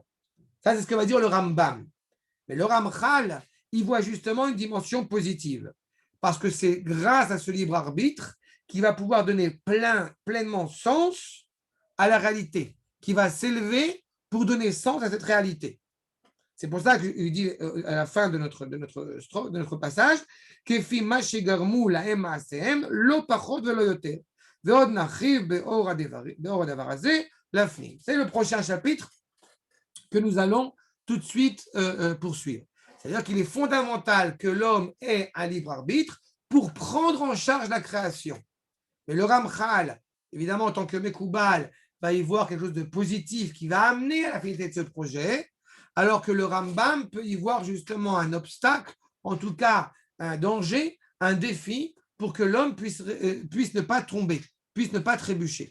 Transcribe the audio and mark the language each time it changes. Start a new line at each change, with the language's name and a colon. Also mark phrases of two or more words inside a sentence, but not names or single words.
French: Ça, c'est ce que va dire le Rambam. Mais le Ramchal, il voit justement une dimension positive. Parce que c'est grâce à ce libre arbitre qu'il va pouvoir donner pleinement sens à la réalité, qui va s'élever pour donner sens à cette réalité. C'est pour ça qu'il dit à la fin de notre passage,
Hebrew: כפי מה שגרמו להם מעשיהם לא פחות ולא יותר ועוד נרחיב בביאור הדבר הזה לפנים.
French: C'est le prochain chapitre que nous allons tout de suite poursuivre. C'est-à-dire qu'il est fondamental que l'homme ait un libre arbitre pour prendre en charge la création. Mais le Ramchal, évidemment, en tant que Mekoubal, va y voir quelque chose de positif qui va amener à la finalité de ce projet, alors que le Rambam peut y voir justement un obstacle, en tout cas un danger, un défi, pour que l'homme puisse ne pas tomber, puisse ne pas trébucher.